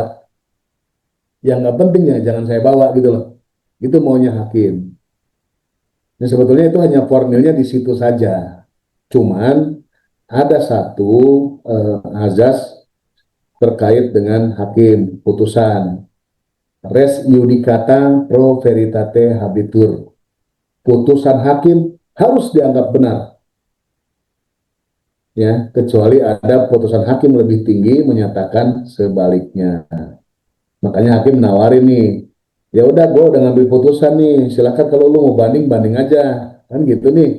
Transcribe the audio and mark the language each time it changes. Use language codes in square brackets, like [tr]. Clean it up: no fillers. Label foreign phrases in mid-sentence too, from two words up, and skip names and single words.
[id] Yang nggak penting ya jangan saya bawa gitu loh. Itu maunya hakim. Nah, sebetulnya itu hanya formilnya di situ saja. Cuman ada satu azas terkait dengan hakim putusan [la] res judicata pro veritate habitur. [id] Putusan hakim harus dianggap benar, ya, kecuali ada putusan hakim lebih tinggi menyatakan sebaliknya. Makanya hakim nawarin nih, ya udah gue udah ngambil putusan nih, silakan kalau lu mau banding banding aja, kan gitu nih.